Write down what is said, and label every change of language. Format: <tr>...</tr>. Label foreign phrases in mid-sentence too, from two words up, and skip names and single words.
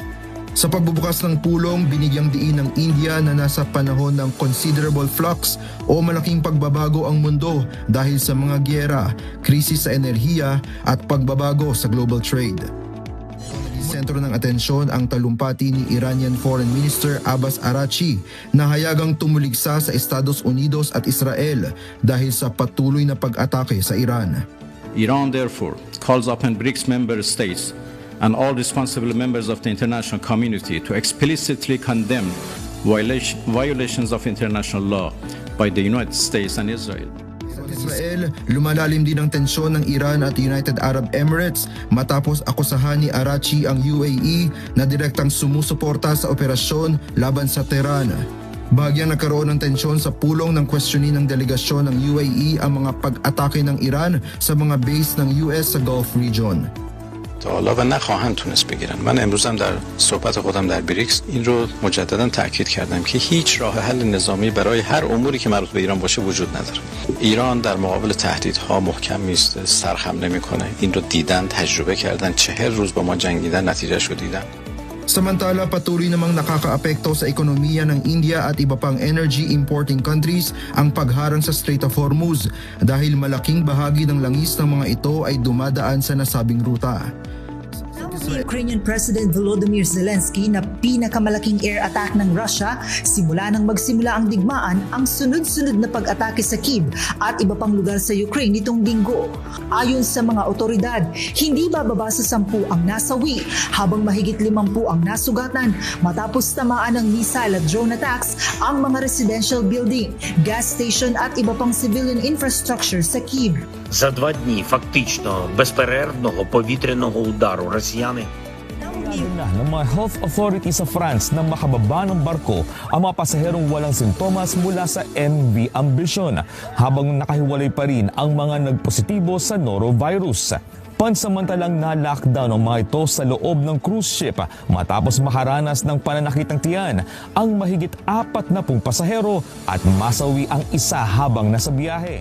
<tl>Sa pagbubukas ng pulong, binigyang diin ng India na nasa panahon ng</tl> <en>considerable flux</en> <tl>o malaking pagbabago ang mundo dahil sa mga gyera, krisis sa enerhiya at pagbabago sa</tl> <en>global trade.</en> <tl>Sentro ng atensyon ang talumpati ni Iranian Foreign Minister Abbas Araghchi na hayagang tumuligsa sa Estados Unidos at Israel dahil sa patuloy na pag-atake sa Iran.</tl> <en>Iran therefore calls upon BRICS member states and all responsible members of the international community to explicitly condemn violations of international law by the United States and Israel.</en> <tl>Israel, lumalalim din ang tensyon ng Iran at United Arab Emirates matapos akusahan ni Arachi ang UAE na direktang sumusuporta sa operasyon laban sa Tehran. Bahagyang nagkaroon ng tensyon sa pulong ng questioning ng delegasyon ng UAE ang mga pag-atake ng Iran sa mga base ng US sa Gulf region.</tl> <fa>تا حالا و نخواهند تونست بگیرن. من امروز هم در صحبت خودم در بریکس این رو مجددا تاکید کردم که هیچ راه حل نظامی برای هر اموری که مربوط به ایران باشه وجود نداره. ایران در مقابل تهدیدها محکم میسته، سرخم نمیکنه. این رو دیدن، تجربه کردن، 40 روز با ما جنگیدن، نتیجهش رو دیدن.</fa> <tl>Samantala, patuloy namang nakakaapekto sa ekonomiya ng India at iba pang</tl> <en>energy importing countries</en> <tl>ang pagharang sa Strait of Hormuz dahil malaking bahagi ng langis ng mga ito ay dumadaan sa nasabing ruta. Si Ukrainian President Volodymyr Zelensky na pinakamalaking air attack ng Russia simula nang magsimula ang digmaan ang sunod-sunod na pag-atake sa Kyiv at iba pang lugar sa Ukraine nitong linggo. Ayon sa mga otoridad, hindi bababa sa 10 ang nasawi habang mahigit 50 ang nasugatan matapos tamaan ng missile at</tl> <en>drone attacks</en> <tl>ang mga</tl> <en>residential building, gas station</en> <tl>at iba pang</tl> <en>civilian infrastructure</en> <tl>sa Kyiv.</tl> <uk>За 2 дні фактично безперервного повітряного удару росіяни</uk> <tl>na ng mga health authority sa France na makababa ng barko ang mga pasaherong walang sintomas mula sa MV Ambition habang nakahiwalay pa rin ang mga nagpositibo sa norovirus. Pansamantalang na-lockdown ang mga ito sa loob ng</tl> <en>cruise ship</en> <tl>matapos makaranas ng pananakit ng tiyan ang mahigit 40 pasahero at masawi ang isa habang nasa biyahe.</tl>